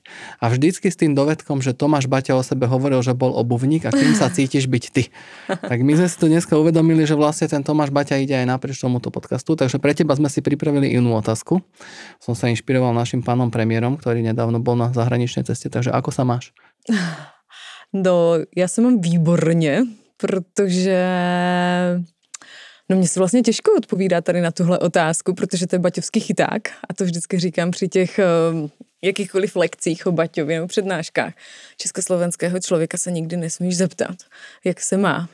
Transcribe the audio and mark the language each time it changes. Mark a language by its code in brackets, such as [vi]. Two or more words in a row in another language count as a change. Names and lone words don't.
[sk] A vždycky s tým dovedkom, že Tomáš Baťa o sebe hovoril, že bol obuvník a kým sa cítiš byť ty. Tak my sme si to dneska uvedomili, že vlastne ten Tomáš Baťa ide aj naprieč tomuto podcastu, takže pre teba sme si pripravili inú otázku. Som sa inšpiroval našim pánom premiérom, ktorý nedávno bol na zahraničnej ceste, takže ako sa máš? [cs] No, já se mám výborně, protože... No mně se vlastně těžko odpovídá tady na tuhle otázku, protože to je baťovský chyták a to vždycky říkám při těch jakýchkoliv lekcích o Baťově nebo přednáškách. Československého člověka se nikdy nesmíš zeptat, jak se má.